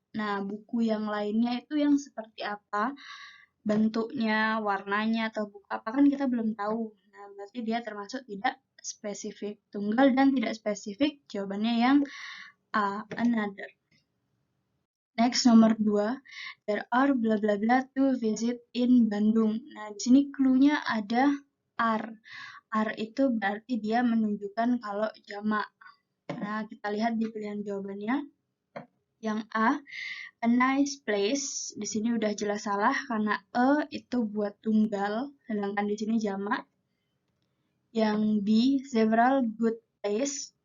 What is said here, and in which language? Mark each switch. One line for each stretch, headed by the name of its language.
Indonesian: Nah, buku yang lainnya itu yang seperti apa? Bentuknya, warnanya, atau buku apa kan kita belum tahu. Nah, berarti dia termasuk tidak spesifik. Tunggal dan tidak spesifik, jawabannya yang A, another. Next, nomor 2.
English: There are bla bla bla to visit in Bandung.
Indonesian: Nah, di sini clue-nya ada are. Are itu berarti dia menunjukkan kalau jamak. Nah, kita lihat di pilihan jawabannya. Yang A nice place. Di sini udah jelas salah karena itu buat tunggal, sedangkan di sini jamak. Yang B, several good place.